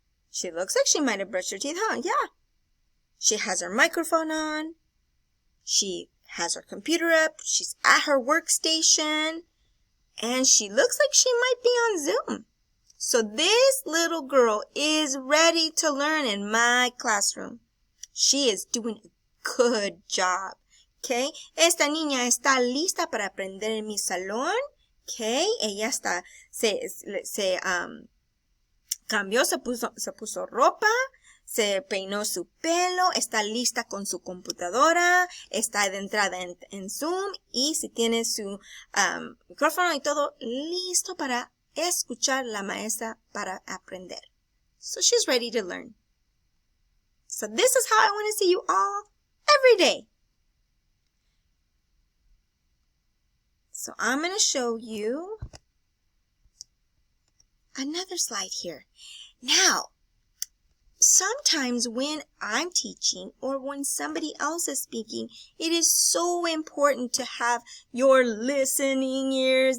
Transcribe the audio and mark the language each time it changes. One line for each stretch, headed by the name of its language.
English: She looks like she might have brushed her teeth, huh? Yeah. She has her microphone on. She has her computer up. She's at her workstation. And she looks like she might be on Zoom. So this little girl is ready to learn in my classroom. She is doing a good job. Okay?
Spanish: Esta niña está lista para aprender en mi salón. Okay? Ella está, se cambió, se puso ropa, se peinó su pelo, está lista con su computadora, está de entrada en Zoom y si tiene su micrófono y todo listo para escuchar la maestra para aprender.
English: So she's ready to learn. So this is how I want to see you all every day. So I'm going to show you another slide here. Now, sometimes when I'm teaching or when somebody else is speaking, it is so important to have your listening ears.